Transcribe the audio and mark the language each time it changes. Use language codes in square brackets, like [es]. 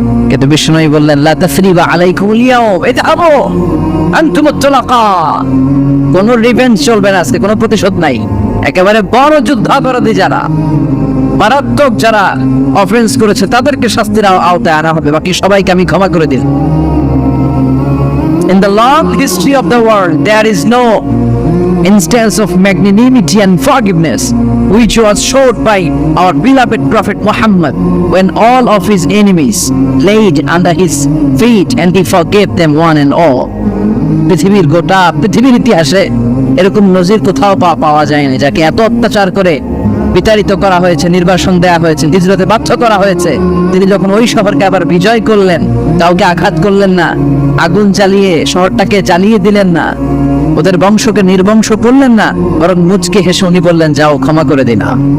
[bn] কিন্তু বিশ্বনবী বললেন [ar] লা তাসরিবা আলাইকুমুল ইয়াউম ইযহাবু আনতুমুত তুলাকা, [bn] কোনো রিভেঞ্জ চলবে না আজকে, কোনো প্রতিশোধ নাই। একেবারে বড় যুদ্ধাপরাধী যারা, মারাত্মক যারা অফেন্স করেছে, তাদেরকে শাস্তির আওতায় আনা হবে, বাকি সবাইকে আমি ক্ষমা করে দিই। [en] In the long history of the world, there is no instance of magnanimity and forgiveness which was showed by our beloved Prophet Muhammad when all of his enemies laid under his feet and he forgave them one and all. [bn] পৃথিবীর গোটা পৃথিবীর ইতিহাসে এরকম নজির কোথাও পাওয়া যায়নি, যাকে এত অত্যাচার করে বিতাড়িত করা হয়েছে, নির্বাসন দেয়া হয়েছে, হিজরতে বাধ্য করা হয়েছে। তিনি যখন ওই শহরকে আবার বিজয় করলেন, কাউকে আঘাত করলেন না, আগুন জ্বালিয়ে শহরটাকে জ্বালিয়ে দিলেন না, ওদের বংশকে নির্বংশ করলেন না, বরং মুচকে হেসে উনি বললেন যাও ক্ষমা করে দিলাম।